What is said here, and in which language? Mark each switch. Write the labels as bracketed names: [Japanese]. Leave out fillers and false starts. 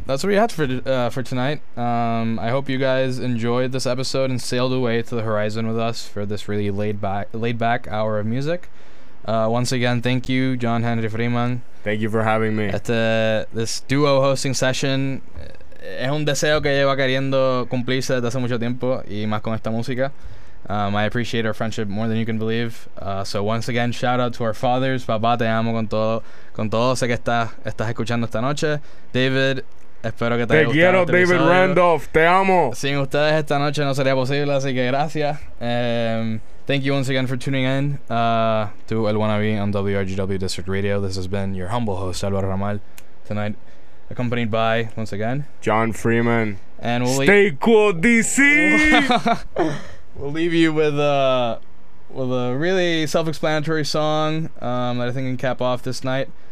[English] That's what we have for tonight. I hope you guys enjoyed this episode and sailed away to the horizon with us for this really laid back hour of music. Once again, thank you, John Henry Freeman. Thank you for having me at this duo hosting session. [Spanish] Es un deseo que lleva queriendo cumplirse desde hace mucho tiempo y más con esta música. [English] I appreciate our friendship more than you can believe. So once again, shout out to our fathers. [Spanish] Papá, te amo con todo. Sé que estás escuchando esta noche. David, espero que te haya gustado. Te quiero, David Randolph. Te amo. Sin ustedes esta noche no sería posible, así que gracias. [English] Thank you once again for tuning in to El Wannabe on WRGW District Radio. This has been your humble host, Álvaro Ramal. Tonight, accompanied by, once again, John Freeman. And stay cool, DC! We'll leave you with a really self-explanatory song that I think can cap off this night.